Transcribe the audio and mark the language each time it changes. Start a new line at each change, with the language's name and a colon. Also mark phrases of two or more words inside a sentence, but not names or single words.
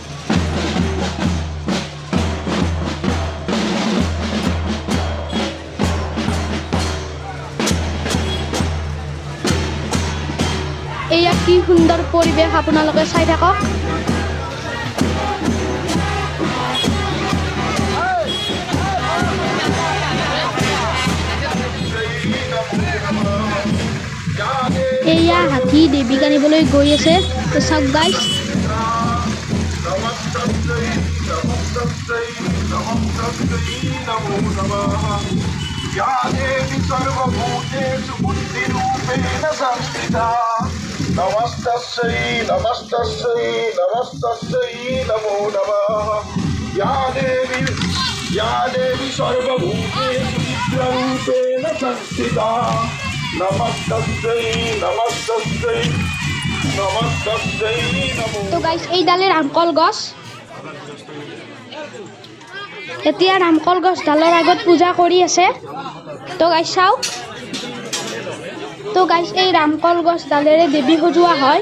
Assamese: এয়া কি সুন্দৰ পৰিৱেশ আপোনালোকে চাই থাকক। এয়া হাতী দেৱীক আনিবলৈ গৈ আছে, তো চাওক গাইছ।
Sanskrit: नमस्तस्यै नमस्तस्यै नमस्तस्यै नमो नमः या देवी सर्वभूतेषु चित्ररूपेण संस्थिता नमस्तस्यै नमस्तस्यै नमस्तस्यै नमो।
Assamese: তো গাইছ, এইডালে ৰামকল গছ। এতিয়া ৰামকল গছডালৰ আগত পূজা কৰি আছে। তো গাইছ চাওক, তো গাইছ এই ৰামকল গছডালেৰে দেৱী সজোৱা হয়।